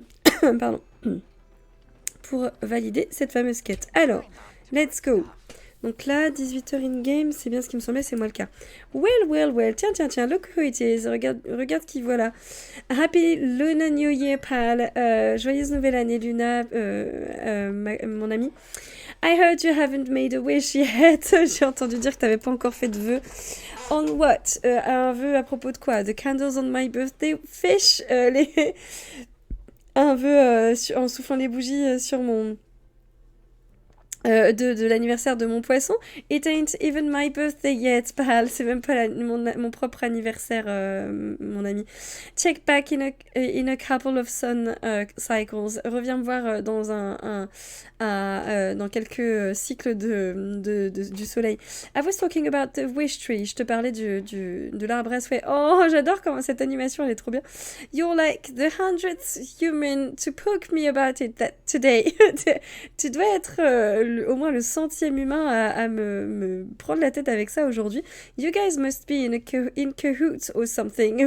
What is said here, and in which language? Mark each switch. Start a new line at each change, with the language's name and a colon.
French: Pardon. Pour valider cette fameuse quête. Alors,
English: let's go.
French: Donc là, 18h in-game, c'est bien ce qui me semblait, c'est moi le cas.
English: Well. Tiens, look who it is.
French: Regarde qui voilà.
English: Happy Luna New Year, pal.
French: Joyeuse nouvelle année, Luna, mon ami.
English: I heard you haven't made a wish yet.
French: J'ai entendu dire que t'avais pas encore fait de vœu.
English: On what?
French: Un vœu à propos de quoi?
English: The candles on my birthday fish?
French: un vœu en soufflant les bougies sur mon... de l'anniversaire de mon poisson.
English: It ain't even my birthday yet, pal.
French: C'est même pas mon propre anniversaire, mon ami.
English: Check back in a couple of sun cycles.
French: Reviens me voir dans quelques cycles du soleil.
English: I was talking about the wish tree.
French: Je te parlais de l'arbre à souhait. Oh, j'adore comment cette animation, elle est trop bien.
English: You're like the 100th human to poke me about it today.
French: Tu dois être au moins le 100e humain à me prendre la tête avec ça aujourd'hui.
English: You guys must be in cahoots or something.